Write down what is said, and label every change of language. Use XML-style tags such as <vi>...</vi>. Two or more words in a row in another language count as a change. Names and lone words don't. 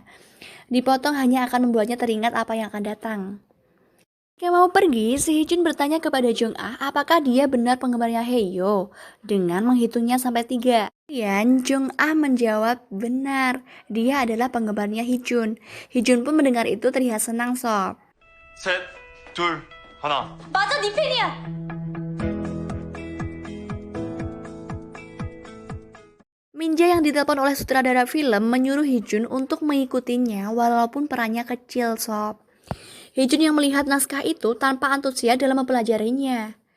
<id>Dipotong hanya akan membuatnya teringat apa yang akan datang. Ketika mau pergi, si Hee-jun bertanya kepada Jung Ah apakah dia benar penggemarnya Haeyo dengan menghitungnya sampai 3. Dan Jung Ah menjawab benar, dia adalah penggemarnya Hee-jun. Hee-jun pun mendengar itu terlihat senang, sob.</id> <ko>셋, 둘, 하나. 맞아, 네 팬이야.</ko> <id>Min Jae yang ditelepon oleh sutradara film menyuruh Hee-jun untuk mengikutinya walaupun perannya kecil, sob. Hee-jun yang melihat naskah itu tanpa antusias dalam mempelajarinya.</id>